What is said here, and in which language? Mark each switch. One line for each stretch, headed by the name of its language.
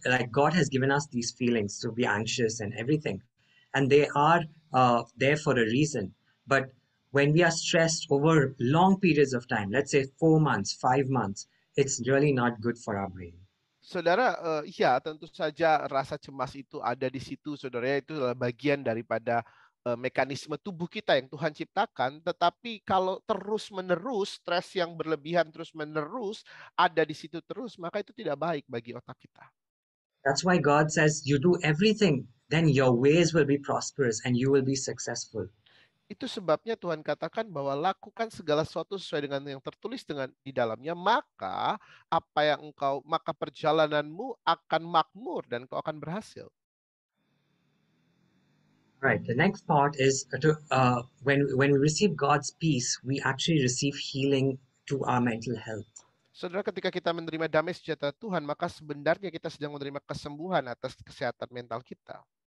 English: Like God has given us these feelings to be anxious and everything, and they are there for a reason. But when we are stressed over long periods of time, let's say 4 months, 5 months, it's really not good for our brain.
Indonesian: Saudara, ya tentu saja rasa cemas itu ada di situ, saudara. Itu adalah bagian daripada mekanisme tubuh kita yang Tuhan ciptakan. Tetapi kalau terus-menerus stres yang berlebihan terus-menerus ada di situ terus, maka itu tidak baik bagi otak kita.
English: That's why God says, you do everything, then your ways will be prosperous and you will be successful.
Indonesian: Itu sebabnya Tuhan katakan bahwa lakukan segala sesuatu sesuai dengan yang tertulis di dalamnya, maka maka perjalananmu akan makmur dan kau akan berhasil.
English: Right. The next part is when we receive God's peace, we actually receive healing to our mental health.
Indonesian: Saudara, ketika kita menerima damai sejahtera Tuhan, maka sebenarnya kita sedang menerima kesembuhan atas kesehatan mental kita.